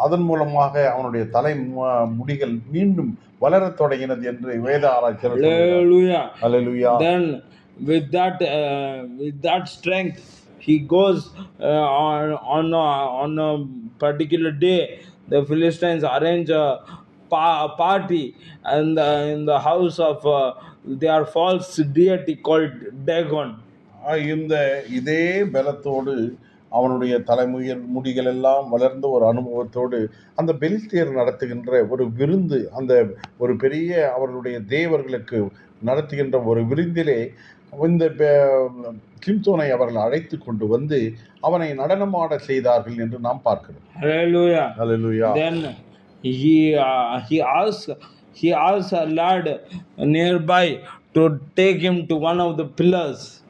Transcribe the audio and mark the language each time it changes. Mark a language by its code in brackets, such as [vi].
[ta] அதன் மூலமாக அவனுடைய தலை முடிகள் மீண்டும் வளரத் தொடங்கினது என்று வேத ஆராய்ச்சியாளர். [en] Hallelujah. Then with that strength he goes on a particular day. The Philistines arrange a party and in the house of their false deity called Dagon. [ta] இதே பலத்தோடு அவனுடைய முடிகள் எல்லாம் வளர்ந்த ஒரு அனுபவத்தோடு அந்த பெலிஸ்தியர் நடத்துகின்ற ஒரு விருந்து, அந்த ஒரு பெரிய அவர்களுடைய தேவர்களுக்கு நடத்துகின்ற ஒரு விருந்திலே இந்த சிம்சோனை அவர்கள் அழைத்து கொண்டு வந்து அவனை நடனமாட செய்தார்கள் என்று நாம் பார்க்கிறோம். [en] Hallelujah. Hallelujah. Then he asked a lad nearby to take him to one of the pillars.